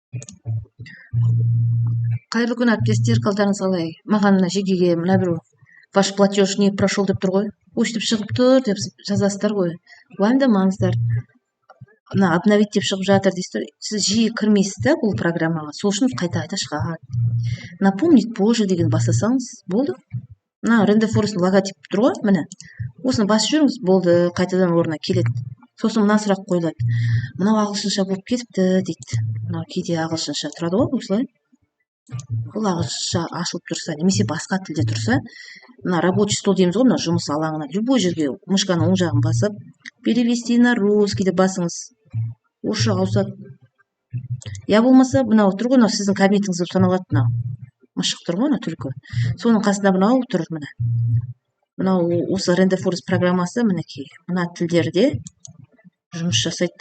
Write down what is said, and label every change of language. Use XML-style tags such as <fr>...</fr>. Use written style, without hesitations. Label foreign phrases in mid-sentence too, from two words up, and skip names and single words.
<kk>Кайырлы күн әріптестер, қалдарыңыз қалай? Маған мына жекеге мына бір</kk> <ru>ваш платеж не прошел</ru> <kk>деп тұр ғой. Өстіп шығып тұр деп жазасыздар ғой. Уайымдамаңыздар. Мына обновить деп шығып жатыр дейсіздер. Сіз жиі кірмейсіз да бұл программаға. Сол үшін қайта шығады.</kk> <ru>Напомнить позже</ru> <kk>деген басасаңыз болды. Мына Random логотип тұр ғой, міне. Осыны басып жүріңіз, болды, қайтадан орнына келеді. Сосын мына сұрақ қойылады. Мынау ағылшынша болып кетіпті дейді. Мынау кейде ағылшынша тұрады ғой, осылай. Бұл ағылшынша ашылып тұрса, немесе басқа тілде тұрса, мына</kk> <ru>рабочий стол</ru> <kk>дейміз ғой, мына жұмыс алаңына любой жерге мышканың оң жағын басып,</kk> <ru>перевести на русский</ru> <kk>деп басыңыз. Орысшаға ауысады. Я болмаса, мынау тұр ғой, мынау сіздің кабинетіңіз деп саналады, мынау. Мышық тұр ғой, мына түлкі. Соның қасында мынау тұр, міне. Мынау осы Random программасы, мінекей, мына тілдерде жұмыс жасайды.</kk>